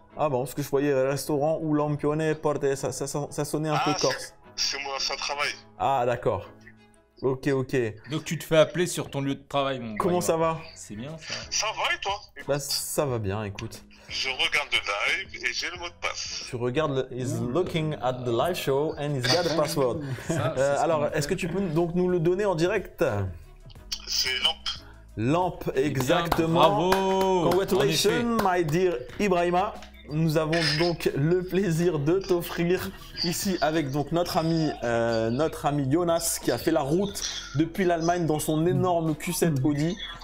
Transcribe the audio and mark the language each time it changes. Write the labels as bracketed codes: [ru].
[fr] Ah bon, parce que je voyais restaurant ou lampione porte, ça sonnait un peu corse. C'est moi, ça travaille. Ah d'accord. Ok, ok. Donc tu te fais appeler sur ton lieu de travail, mon Comment ça va? C'est bien ça. Ça va et toi? Bah ça va bien, écoute. Je regarde le live et j'ai le mot de passe. Tu regardes, [en] he's looking at the live show and he's got the password. [fr] Alors, est-ce que tu peux donc nous le donner en direct? C'est Lampe. Lampe, exactement. Bravo. [en] Congratulations, my dear Ibrahima. [fr] Nous avons donc le plaisir de t'offrir ici avec donc notre ami Jonas qui a fait la route depuis l'Allemagne dans son énorme Q7 Audi.